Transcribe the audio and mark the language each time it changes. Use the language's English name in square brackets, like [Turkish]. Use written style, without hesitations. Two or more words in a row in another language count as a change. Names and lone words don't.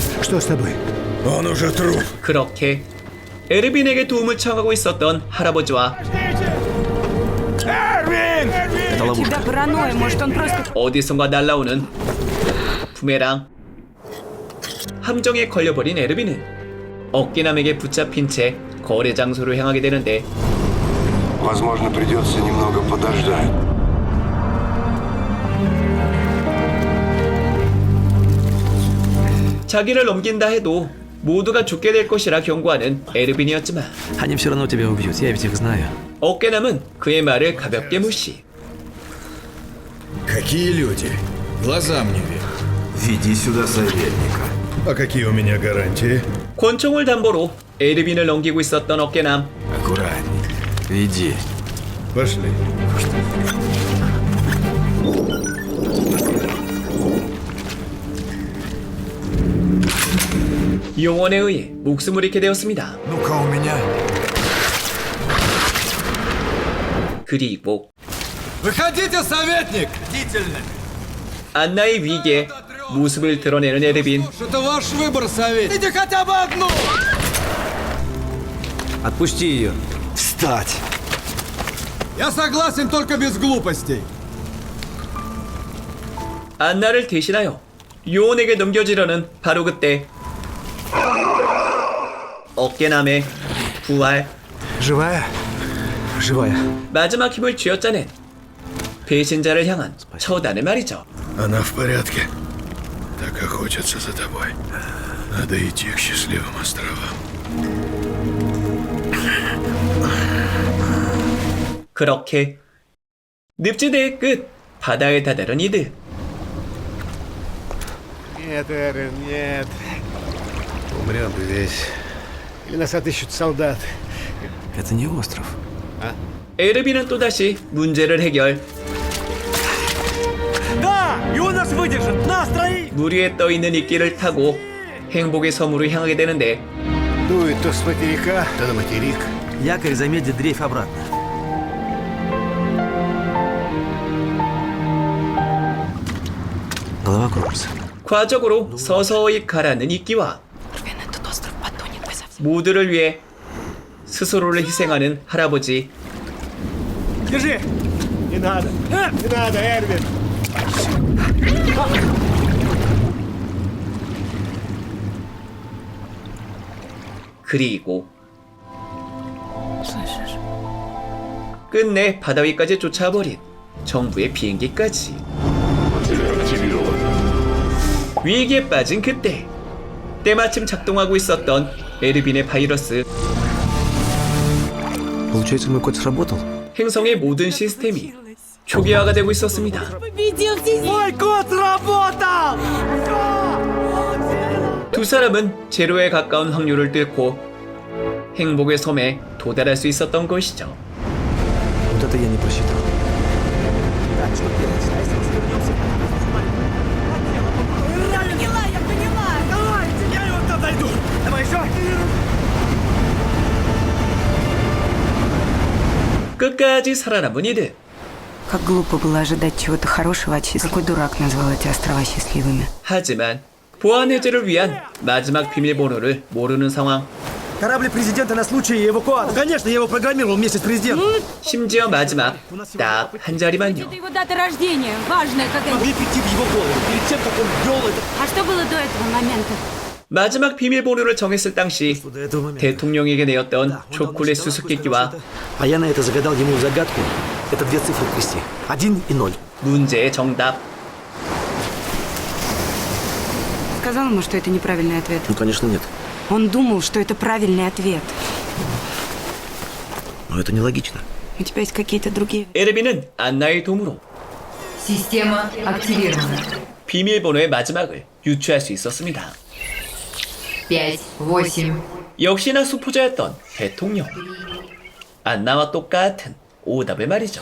[Russian] Что с тобой? Он уже труп. [Korean] 그렇게 에르빈에게 도움을 청하고 있었던 할아버지와 [Russian] Это У тебя паранойя, может, он просто... [Korean] 어디선가 날라오는 부메랑. 함정에 걸려버린 에르빈은 어깨남에게 붙잡힌 채 거래 장소로 향하게 되는데 [Russian] Возможно, придется немного подождать. [Korean] 자기를 넘긴다 해도 모두가 죽게 될 것이라 경고하는 에르빈이었지만 [Russian] Они все равно тебя убьют, я ведь их знаю. [Korean] 어깨남은 그의 말을 가볍게 무시. [Russian] Какие люди? Глазам не верю. Веди сюда советника. А какие у меня гарантии? [Korean] 권총을 담보로 에르빈을 넘기고 있었던 어깨남. [Russian] Аккуратней. Веди. Пошли. [Korean] 용원에 의해 목숨을 잃게 되었습니다. [Russian] Ну-ка у меня. [Korean] 그리고 [Russian] Выходите, советник! Бдительно! [Korean] 안나의 위기에 모습을 드러내는 에르빈. [Russian] Это ваш выбор, советник. Иди хотя бы одну! Отпусти ее. Встать! Я согласен только без глупостей. [Korean] 안나를 대신하여 요원에게 넘겨지려는 바로 그때 어깨남의 부활. [Russian] Живая? Живая. [Korean] 마지막 힘을 쥐어짜낸 배신자를 향한 처단을 말이죠. [Russian] Она в порядке. Так охотятся за тобой. Надо идти к счастливым островам. [Korean] 그렇게 늪지대의 끝 바다에 다다른 이들. [Russian] Нет, Эрин, нет. Умрем здесь. Или нас отыщут солдаты. Это не остров. [Korean] 에르빈은 또다시 문제를 해결. 물 위에 떠있는 이끼를 타고 행복의 섬으로 향하게 되는데 [Russian] Дует то с материка, то на материк. Якорь замедлит дрейф обратно. Голова кружится. [Korean] 과적으로 서서히 가라앉는 이끼와 모두를 위해 스스로를 희생하는 할아버지. [Russian] Держи! Не надо! Не надо, Эрвин! [Korean] 그리고 끝내 바다 위까지 쫓아버린 정부의 비행기까지. 위기에 빠진 그때 때마침 작동하고 있었던 에르빈의 바이러스. [Russian] Получается, мой код сработал? [Korean] 행성의 모든 시스템이 초기화가 되고 있었습니다. [Russian] Мой код работал! [Korean] 두 사람은 제로에 가까운 확률을 뚫고 행복의 섬에 도달할 수 있었던 것이죠. [Russian] Вот это я не просчитал. [Korean] 끝까지 살아남은 이들. [Russian] Как глупо было ожидать чего-то хорошего от счастливых. Какой дурак назвал эти острова счастливыми? [Korean] 하지만 보안 해제를 위한 마지막 비밀번호를 모르는 상황. [Russian] Корабль президента на случай эвакуации. Конечно, я его программировал вместе с президентом. [Korean] 심지어 마지막 딱 한 자리만요. [Russian] Это его дата рождения, важная какая-то. Могли прийти в его голову перед тем, как он ввел это. А что было до этого момента? [Korean] 마지막 비밀번호를 정했을 당시 대통령에게 내었던 초콜릿 수수께끼와 [Russian] А я на это загадал ему загадку. Это две цифры в кресте. 1 и 0. [Korean] 문제의 정답. [Russian] Сказал ему, что это неправильный ответ. Ну, конечно, нет. Он думал, что это правильный ответ. Но это нелогично. У тебя есть какие-то другие... [Korean] 에르빈은 안나의 도움으로 [Russian] Система активирована. [Korean] 비밀번호의 마지막을 유추할 수 있었습니다. [Russian] 5, 8. [Korean] 역시나 수포자였던 대통령. 안나와 똑같은 오답을 말이죠.